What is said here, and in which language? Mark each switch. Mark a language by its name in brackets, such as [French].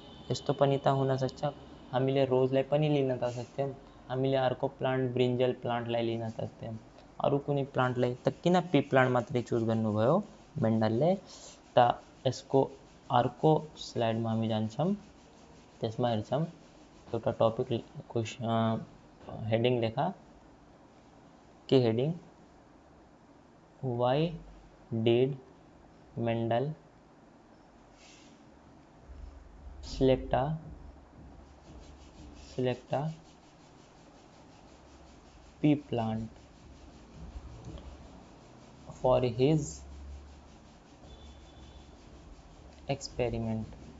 [Nepali] यस्तो पनि त हुनसक्छ, हामीले रोजलाई पनि लिन त सक्थ्यौँ, हामीले अर्को प्लान्ट ब्रिन्जल प्लान्टलाई लिन सक्थ्यौँ, अरू कुनै प्लान्टलाई, त किन पी प्लान्ट मात्रै चुज गर्नुभयो मेन्डलले? त यसको अर्को स्लाइडमा हामी जान्छौँ, त्यसमा हेर्छौँ। एउटा टपिक क्वेसन हेडिङ लेखा, के heading? [English] Why did Mendel select a pea plant for his experiment।